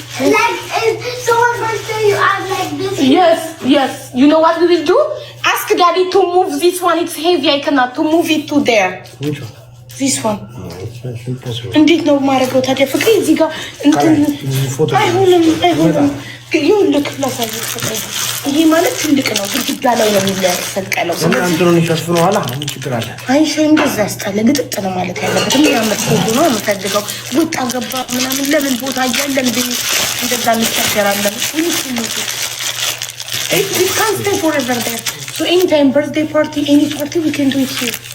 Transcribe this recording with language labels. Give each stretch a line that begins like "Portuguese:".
English: Like if someone's birthday, you act like this. Yes. You know what we will do? Ask Daddy to move this one. It's heavy. I cannot to move it to there. Which one? This one. No, it's impossible.
Amharic: እንዴት ነው ማረገው ታዲያ? ፍቅሬ እዚህ ጋር እንትን አይሆንም። ይኸውልህ ላሳየው ፍቅሬ። ይሄ ማለት ትልቅ ነው። ግድግዳ ላይ ነው የሚሰቀለው። እንትኑን ይሸፍነዋል። አሁን ችግር አለ። አይሻይ እንደዛ ያስጣለ ግጥጥ ነው ማለት ያለበት። የሚያምር ፎቶ ነው የምፈልገው። ወጣ ገባ ምናምን ለምን ቦታ እያለን እንደዛ እንቸገራለን።
English: It can't stay forever there. So anytime birthday party, any party, we can do it here.